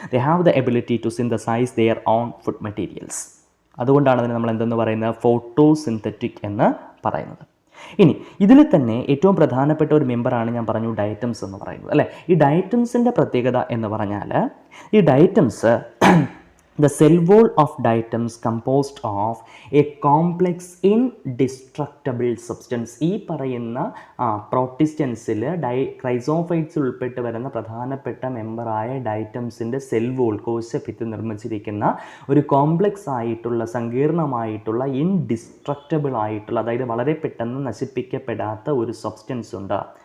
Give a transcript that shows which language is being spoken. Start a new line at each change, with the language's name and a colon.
English: They have the ability to synthesize their own food materials.
Malayalam: അതുകൊണ്ടാണ് അതിന് നമ്മൾ എന്തെന്ന് പറയുന്നത്? ഫോട്ടോസിന്തറ്റിക് എന്ന് പറയുന്നത്. ഇനി ഇതിൽ തന്നെ ഏറ്റവും പ്രധാനപ്പെട്ട ഒരു മെമ്പറാണ് ഞാൻ പറഞ്ഞു ഡയറ്റംസ് എന്ന് പറയുന്നത്, അല്ലേ? ഈ ഡയറ്റംസിൻ്റെ പ്രത്യേകത എന്ന് പറഞ്ഞാൽ ഈ ഡയറ്റംസ്
English: The cell wall of diatoms composed of a complex indestructible substance.
Malayalam: ഈ പറയുന്ന പ്രോട്ടിസ്റ്റൻസിൽ ക്രൈസോഫൈറ്റ്സിൽ ഉൾപ്പെട്ട് വരുന്ന പ്രധാനപ്പെട്ട മെമ്പറായ ഡൈറ്റംസിൻ്റെ സെൽ വോൾ കോശഭിത്തി നിർമ്മിച്ചിരിക്കുന്ന ഒരു കോംപ്ലക്സ് ആയിട്ടുള്ള സങ്കീർണമായിട്ടുള്ള ഇൻഡിസ്ട്രക്റ്റബിൾ ആയിട്ടുള്ള, അതായത് വളരെ പെട്ടെന്ന് നശിപ്പിക്കപ്പെടാത്ത ഒരു സബ്സ്റ്റൻസ് ഉണ്ട്.